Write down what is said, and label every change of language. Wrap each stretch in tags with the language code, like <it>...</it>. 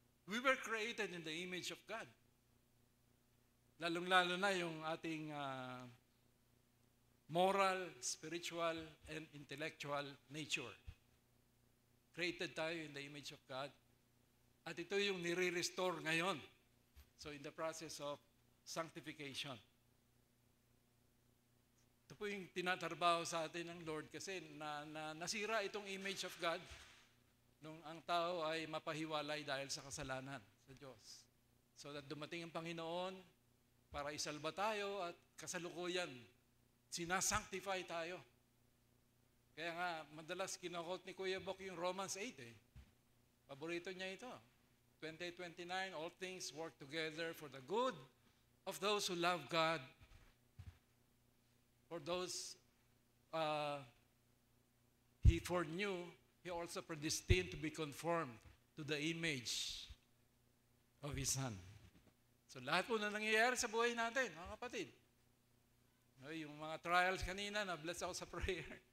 <en>We were created in the image of God.</en> <tl>Lalong-lalo na yung ating</tl> <en>moral, spiritual, and intellectual nature. Created tayo in the image of God.</en> <tl>At ito yung nire-restore ngayon.</tl> <en>So in the process of sanctification.</en> <tl>Ito po yung tinatrabaho sa atin ng Lord kasi nasira itong image of God nung ang tao ay mapahiwalay dahil sa kasalanan sa Diyos. So that dumating ang Panginoon para isalba tayo at kasalukuyan sinasanctify tayo. Kaya nga, madalas kinakot ni Kuya Bok yung Romans 8 eh. Paborito niya ito.</tl> <en>20:29, all things work together for the good of those who love God, for those He foreknew, He also predestined to be conformed to the image of His Son.</en> <tl>So lahat po na nangyayari sa buhay natin, mga kapatid. Yung mga trials kanina, na-bless ako sa prayer.</tl>